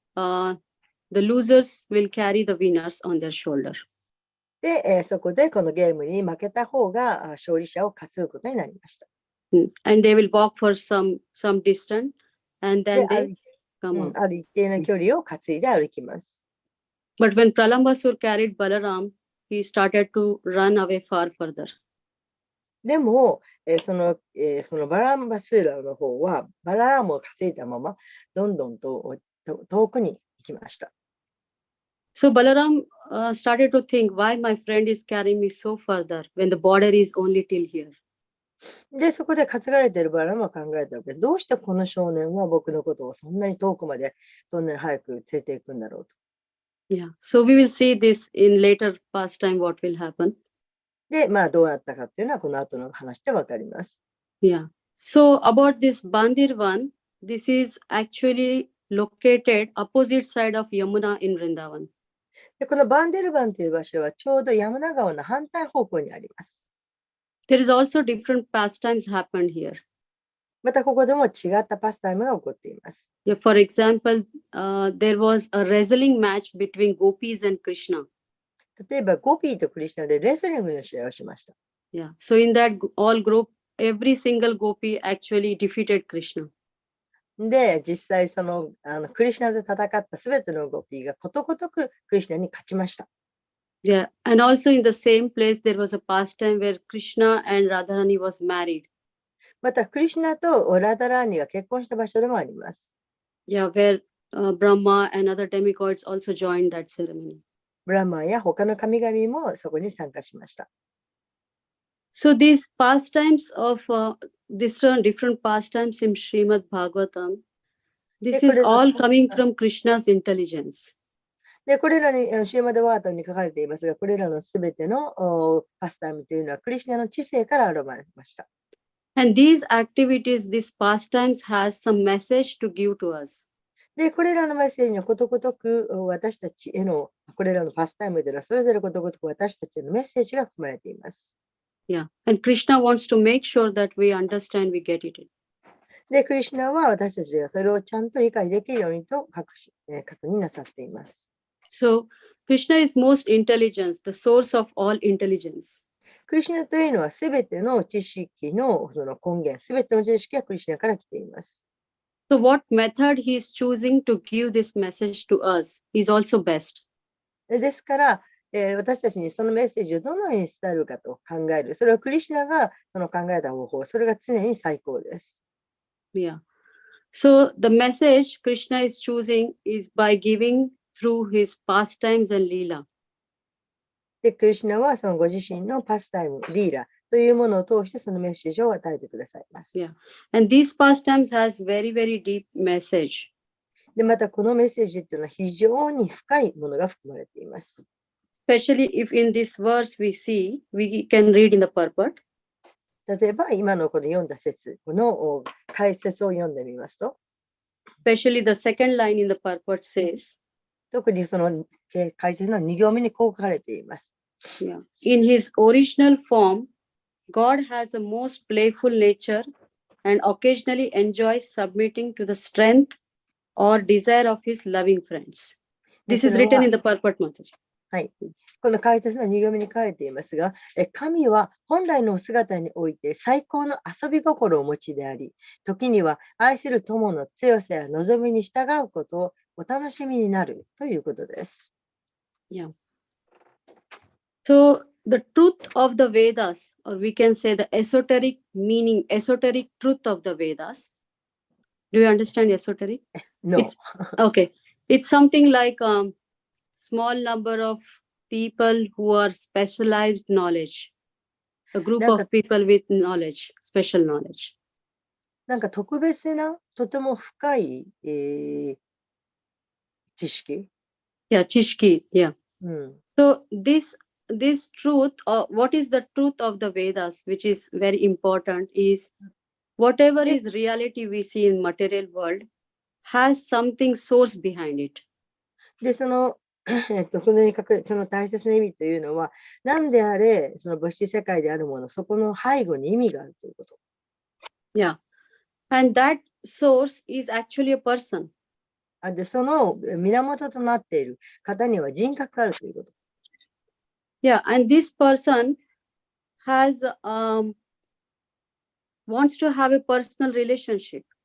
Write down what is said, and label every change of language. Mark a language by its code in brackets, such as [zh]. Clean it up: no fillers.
[en] The losers will carry the winners on their shoulder. [ja] で、そこでこのゲームに負けた方が勝利者を担ぐことになりました。 [en] And they will walk for some distance, and で then they come out. [ja] ある一定の距離を担いで歩きます。 [en] But when Pralambasur carried Balaram, he started to run away far further. [ja] でも、そのバランバスーラの方はバラームを担いだままどんどんと遠くに行きました。 [en] So Balaram started to think, why my friend is carrying me so further when the border is only till here. [ja] で、そこで担がれているバラムは考えたわけで、どうしてこの少年は僕のことをそんなに遠くまで、そんなに早く連れていくんだろうと。 [en] Yeah. So we will see this in later pastime, what will happen. [ja] で、どうなったかっていうのはこの後の話でわかります。 [en] Yeah. So about this Bandirvan, this is actually located opposite side of Yamuna in Vrindavan. [ja] で、このバンデルバンという場所はちょうどヤムナ川の反対方向にあります。 [en] There is also different pastimes happened here. [ja] またここでも違ったパスタイムが起こっています。 [en] Yeah, for example, there was a wrestling match between gopis and Krishna. [ja] 例えば、ゴピーとクリシュナでレスリングの試合をしました。 [en] Yeah. So in that all group, every single gopi actually defeated Krishna. [ja] で、実際そのクリシュナで戦ったすべてのゴピーがことごとくクリシュナに勝ちました。 [en] Yeah. And also in the same place, there was a pastime where Krishna and Radharani was married. [ja] また、クリシュナとラダラーニが結婚した場所でもあります。 [en] Yeah, where Brahma and other demigods also joined that ceremony. [ja] ブラマンや他の神々もそこに参加しました。 [en] So these pastimes of different pastimes in Srimad Bhagavatam, this is all coming from Krishna's intelligence. [ja] で、これらにシーマドワートに書かれていますが、これらのすべてのパスタイムというのはクリシュナの知性から現れました。 [en] And these activities, these pastimes has some message to give to us. [ja] で、これらのメッセージにはことごとく私たちへの、これらのパスタイムではそれぞれことごとく私たちへのメッセージが含まれています。 [en] Yeah. And Krishna wants to make sure that we understand, we get it. [ja] で、クリシュナは私たちがそれをちゃんと理解できるようにと確認なさっています。 [en] So Krishna is most intelligence, the source of all intelligence. [ja] クリシュナというのはすべての知識のその根源、すべての知識はクリシュナから来ています。 [en] So what method he is choosing to give this message to us is also best. [ja] ですから、私たちにそのメッセージをどのように伝えるかと考える。それはクリシュナがその考えた方法、それが常に最高です。 [en] Yeah. So the message Krishna is choosing is by giving through his pastimes and Leela. [ja] で、クリシュナはそのご自身のパスタイム、リーラというものを通してそのメッセージを与えてくださいます。 [en] Yeah. And these pastimes has very, very deep message. [ja] で、またこのメッセージっていうのは非常に深いものが含まれています。 [en] Especially if in this verse we can read in the purport. [ja] 例えば今のこの読んだ説、この解説を読んでみますと、 [en] Especially the second line in the purport says, [ja] 特にその解説の2行目にこう書かれています。 [en] yeah, in his original form, God has a most playful nature and occasionally enjoys submitting to the strength or desire of his loving friends. This is written in the purport, Mataji. [ja] この解説の2行目に書かれていますが、神は本来の姿において最高の遊び心をお持ちであり、時には愛する友の強さや望みに従うことをお楽しみになるということです。 [en] Yeah. So the truth of the Vedas, or we can say the esoteric meaning, esoteric truth of the Vedas. Do you understand esoteric? No. It's, okay. It's something like small number of people who are specialized knowledge. A group of people with knowledge, special knowledge. [ja] なんか特別な、とても深い、知識。 [en] Yeah, Chishki. Yeah. うん。 So this truth, or what is the truth of the Vedas, which is very important, is whatever is reality we see in material world has something source behind it. [ja] で、その、このに書くその大切な意味というのは、何であれ、その物質世界であるもの、そこの背後に意味があるということ。 [en] Yeah. And that source is actually a person. [ja] で、その源となっている方には人格があるということ。 [en] Yeah. And this person has wants to have a personal relationship.